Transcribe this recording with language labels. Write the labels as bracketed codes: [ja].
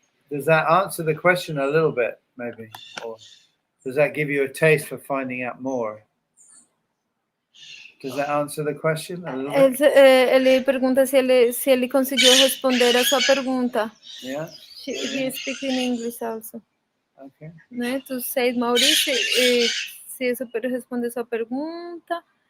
[en] Does that answer the question a little bit, maybe? Or does that give you a taste for finding out more? Does that answer the question a little bit? [pt] Ele pergunta se ele conseguiu responder a sua pergunta. [en] Yeah. He speaks in English also. Okay. [pt] Né? Tu sei, Maurício, se eu puder responder sua pergunta.